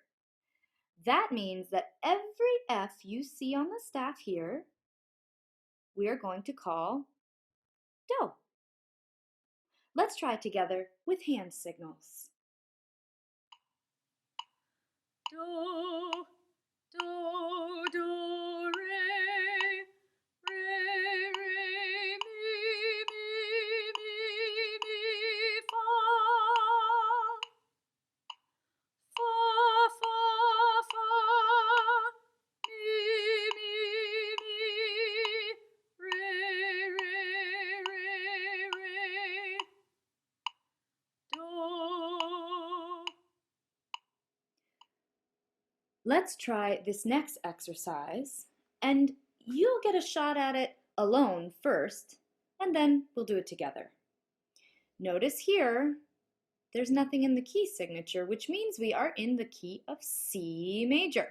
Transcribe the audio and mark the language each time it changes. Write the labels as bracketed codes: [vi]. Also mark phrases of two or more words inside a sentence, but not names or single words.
[en] That means that every F you see on the staff here, we are going to call do. Let's try it together with hand signals. Do, do, do, re, re, re, mi, fa, fa, fa, fa, mi, re, re, re, re, do. Let's try this next exercise, and you'll get a shot at it alone first, and then we'll do it together. Notice here, there's nothing in the key signature, which means we are in the key of C major.